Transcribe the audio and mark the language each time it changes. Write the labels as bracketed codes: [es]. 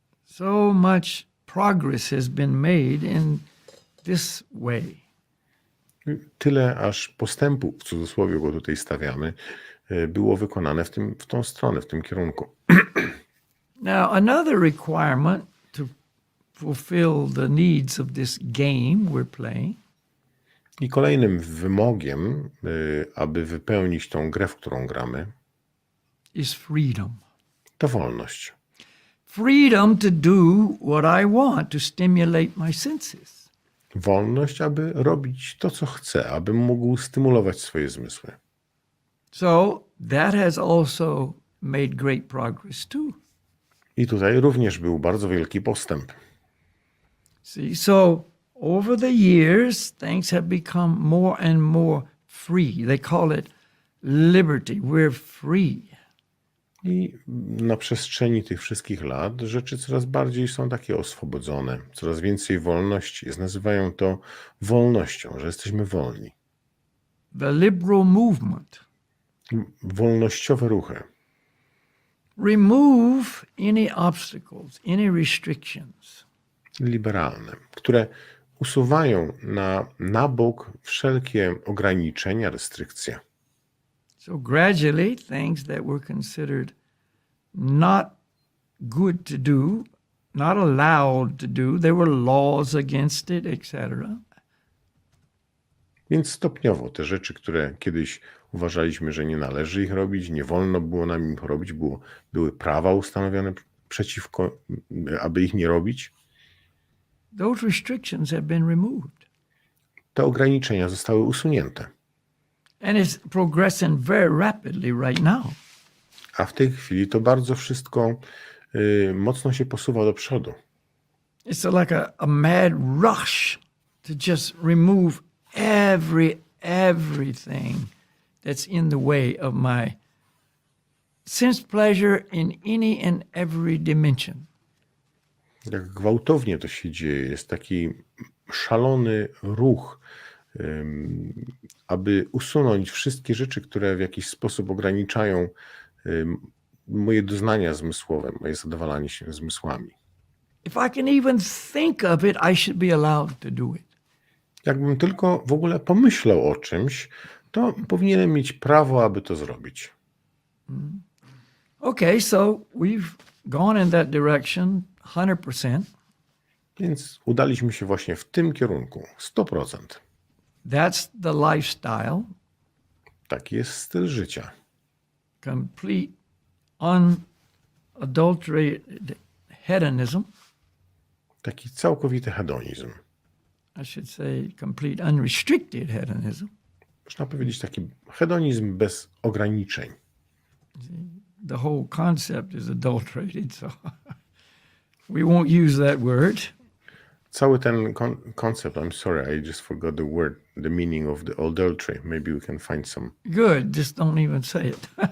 [en] So much progress has been made in this way. [pl] Tyle aż postępu, w cudzysłowie go tutaj stawiamy, było wykonane w tą stronę, w tym kierunku. [en] Now, another requirement to fulfill the needs of this game we're playing [pl] I kolejnym wymogiem, aby wypełnić tą grę, w którą gramy, [en] is freedom. [pl] to wolność. [en] Freedom to do what I want, to stimulate my senses. [pl] Wolność, aby robić to, co chce, aby mógł stymulować swoje zmysły. [en] So that has also made great progress too. [pl] I tutaj również był bardzo wielki postęp. [en] See, so over the years, things have become more and more free. They call it liberty. We're free. [pl] I na przestrzeni tych wszystkich lat rzeczy coraz bardziej są takie oswobodzone, coraz więcej wolności jest. Nazywają to wolnością, że jesteśmy wolni. [en] The liberal movement. [pl] Wolnościowe ruchy. [en] Remove any obstacles, any restrictions. [pl] Liberalne, które usuwają na bok wszelkie ograniczenia, restrykcje. [en] So gradually, things that were considered not good to do, not allowed to do, there were laws against it, etc. [pl] Więc stopniowo te rzeczy, które kiedyś uważaliśmy, że nie należy ich robić, nie wolno było nam ich robić, były prawa ustanowione przeciwko, aby ich nie robić. [en] Those restrictions have been removed. [pl] Te ograniczenia zostały usunięte. [en] And it's progressing very rapidly right now. [pl] A w tej chwili to bardzo wszystko mocno się posuwa do przodu. [en] It's like a mad rush to just remove everything that's in the way of my sense pleasure in any and every dimension. [pl] Jak gwałtownie to się dzieje, jest taki szalony ruch, aby usunąć wszystkie rzeczy, które w jakiś sposób ograniczają moje doznania zmysłowe, moje zadowalanie się zmysłami. [en] If I can even think of it, I should be allowed to do it. [pl] Jakbym tylko w ogóle pomyślał o czymś, to powinienem mieć prawo, aby to zrobić. [en] Okay, so we've gone in that direction 100%. [pl] Więc udaliśmy się właśnie w tym kierunku, 100%. [en] That's the lifestyle, [pl] Taki jest styl życia. [en] complete unadulterated hedonism. [pl] Taki całkowity hedonizm. [en] I should say complete unrestricted hedonism. [pl] Można powiedzieć taki hedonizm bez ograniczeń. [en] The whole concept is adulterated, so we won't use that word. [pl] Cały ten koncept, [en] I'm sorry, I just forgot the word, the meaning of the adultery. Maybe we can find some. Good, just don't even say it.